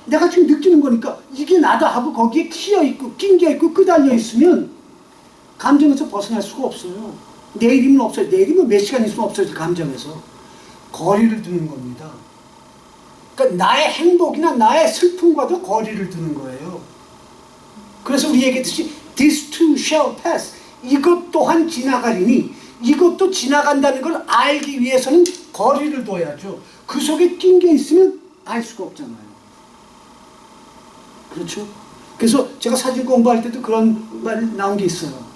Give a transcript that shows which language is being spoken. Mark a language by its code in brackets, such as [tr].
[ko] 내가 지금 느끼는 거니까 이게 나다 하고 거기에 끼어있고 낑겨있고 끄달려 있으면 감정에서 벗어날 수가 없어요. 내일이면 없어요. 내일이면 몇 시간 있으면 없어질 감정에서. 거리를 두는 겁니다. 그러니까 나의 행복이나 나의 슬픔과도 거리를 두는 거예요. 그래서 우리 얘기했듯이 [en] This too shall pass. [ko] 이것 또한 지나가리니 이것도 지나간다는 걸 알기 위해서는 거리를 둬야죠. 그 속에 낀 게 있으면 알 수가 없잖아요. 그렇죠? 그래서 제가 사진 공부할 때도 그런 말 나온 게 있어요.